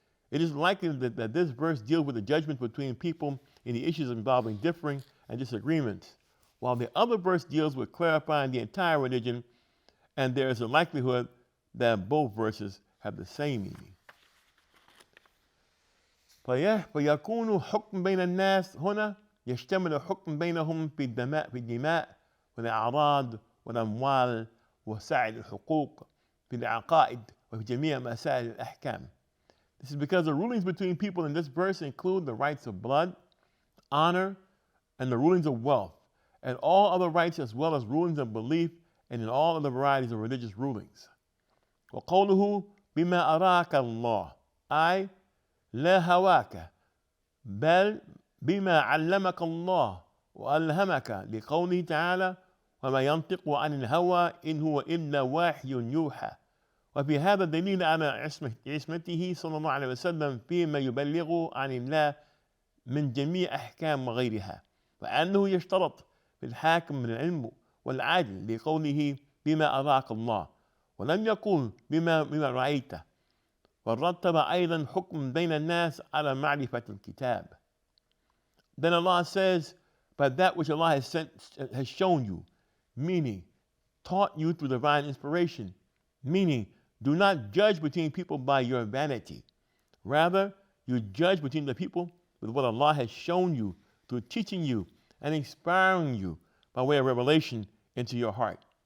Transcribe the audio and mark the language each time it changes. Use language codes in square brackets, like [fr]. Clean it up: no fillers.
[en] It is likely that this verse deals with the judgment between people in the issues involving differing and disagreements, while the other verse deals with clarifying the entire religion, and there is a likelihood that both verses have the same meaning. [ar] فيكون حكم بين الناس هنا يشتمل حكم بينهم في الدماء والأعراض والأموال وسائر الحقوق في العقائد وفي جميع مسائل الأحكام. [en] This is because the rulings between people in this verse include the rights of blood, honor, and the rulings of wealth, and all other rights as well as rulings of belief and in all other varieties of religious rulings. [ar] وقوله بما أراك الله أي لا هواك بل بما علمك الله وألهمك، لقوله تعالى وما ينطق عن الهوى إن هو إلا وحي يوحى. وفي هذا دليل على عصمته صلى الله عليه وسلم فيما يبلغه عن الله من جميع أحكام وغيرها، وأنه يشترط في الحاكم من العلم والعدل لقوله بما أراك الله، ولم يقل بما رأيته، ورتب أيضا حكم بين الناس على معرفة الكتاب. [en] Then Allah says, "But that which Allah has shown you," meaning taught you through divine inspiration, meaning do not judge between people by your vanity. Rather, you judge between the people with what Allah has shown you through teaching you and inspiring you by way of revelation into your heart.